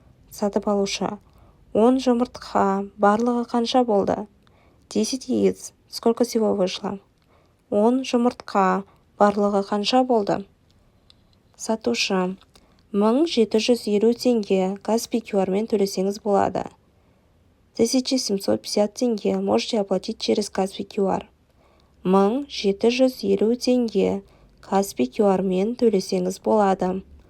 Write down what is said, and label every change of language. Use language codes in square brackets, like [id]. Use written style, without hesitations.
[kk] Сатып алушы: 10 жұмыртқа, барлығы қанша болды? [ru] 10 яиц. Сколько всего вышло? [kk] 10 жұмыртқа, барлығы қанша болды? Сатушы: 1750 теңге, Каспий QR-мен төлесеңіз болады. [ru] 1750 теңге, можете оплатить через Каспий QR. [kk] 1750 теңге, Каспий QR-мен төлесеңіз болады.